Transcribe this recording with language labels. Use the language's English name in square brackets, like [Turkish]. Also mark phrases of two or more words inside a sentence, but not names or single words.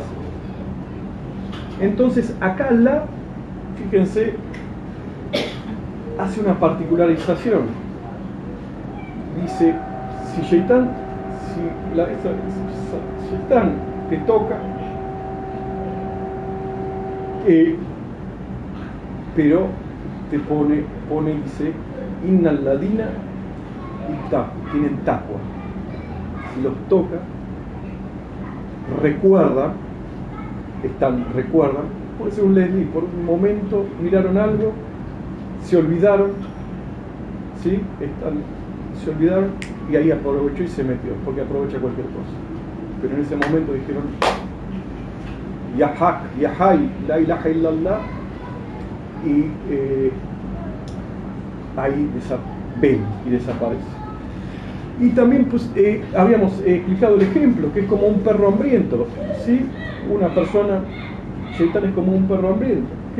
[Spanish] Entonces acá Allah, fíjense, hace una particularización. Dice, si Shaitán te toca, pero te pone dice, [Arabic] إن الذين [Spanish] y tienen taqwa. Si los toca, recuerdan, puede ser un leslie, por un momento miraron algo, se olvidaron, ¿sí? Se olvidaron y ahí aprovechó y se metió, porque aprovecha cualquier cosa. Pero en ese momento dijeron [Arabic] يا حق، يا حي، لا إله إلا الله, [Spanish] y ahí ven y desaparece. Y también pues, habíamos explicado el ejemplo, que es como un perro hambriento, ¿sí? Una persona, Shaitán es como un perro hambriento.